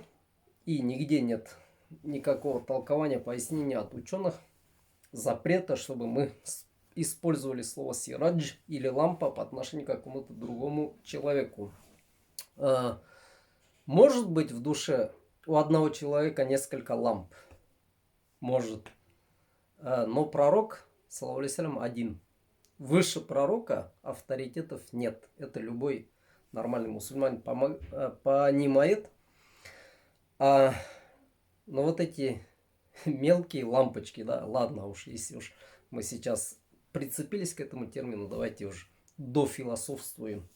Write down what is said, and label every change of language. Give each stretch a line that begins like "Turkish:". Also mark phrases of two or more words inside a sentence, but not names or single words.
Russian: И нигде нет никакого толкования, пояснения от ученых, запрета, чтобы мы использовали слово сирадж или лампа по отношению к какому-то другому человеку. Может быть в душе у одного человека несколько ламп. Может. Но пророк,
Arabic: صلى الله عليه وسلم,
Russian: один. выше пророка авторитетов нет. Это любой нормальный мусульманин понимает. Но вот эти мелкие лампочки, да, ладно уж, если уж мы сейчас прицепились к этому термину, давайте уж дофилософствуем.